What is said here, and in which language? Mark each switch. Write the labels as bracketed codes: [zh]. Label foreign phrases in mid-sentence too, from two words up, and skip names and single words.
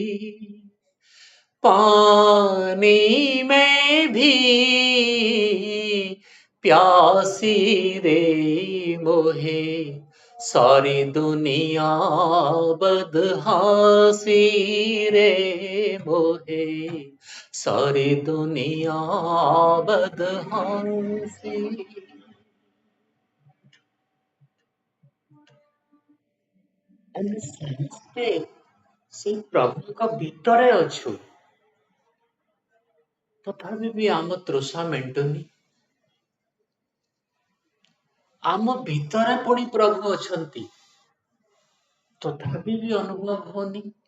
[hi] पानी में भी प्यासी रे मोहे, सारी दुनिया बदहासी रे मोहे, सारी दुनिया बदहासी। [or] ଆମେ ସମସ୍ତେ ସେଇ ପ୍ରଭୁଙ୍କ ଭିତରେ ଅଛୁ, ତଥାପି ବି ଆମ ତୃଷା ମେଣ୍ଟୁନି। ଆମ ଭିତରେ ପୁଣି ପ୍ରଭୁ ଅଛନ୍ତି, ତଥାପି ବି ଅନୁଭବ ହଉନି।